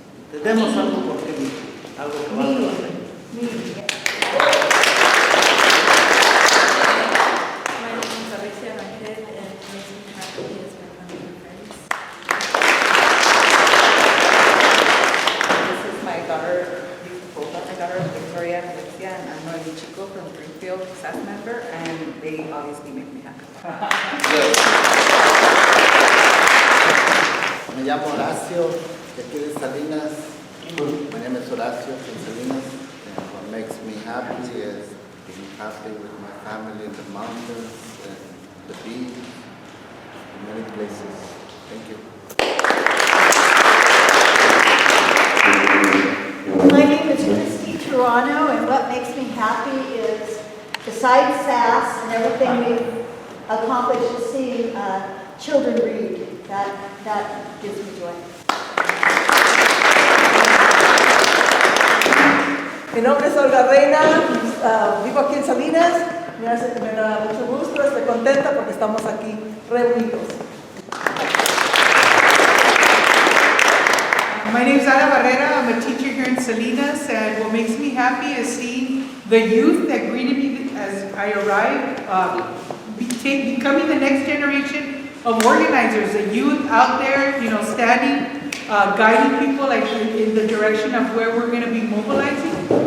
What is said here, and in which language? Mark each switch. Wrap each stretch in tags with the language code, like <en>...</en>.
<es>Tenemos algo por qué vivir, algo que valga la pena.</es> <en>My name is Alexia Rangel, and what makes me happy is my family and friends. This is my daughter, my daughter Victoria and Alexia, and I'm Notificación Chico from Greenfield, SASS member, and they obviously make me happy.</en> <es>Me llamo Horacio, de aquí de Salinas.</es> <en>My name is Horacio from Salinas. And what makes me happy is being happy with my family in the mountains and the beach and many places. Thank you. My name is Christy Toronto, and what makes me happy is, besides SASS and everything we've accomplished, is seeing children read. That gives me joy.</en> <es>Mi nombre es Olga Reina, vivo aquí en Salinas, me da mucho gusto, estoy contenta porque estamos aquí reunidos.</es> <en>My name is Ana Barrera, I'm a teacher here in Salinas, and what makes me happy is seeing the youth that greeted me as I arrived, becoming the next generation of organizers, the youth out there, standing, guiding people like in the direction of where we're going to be mobilizing.</en>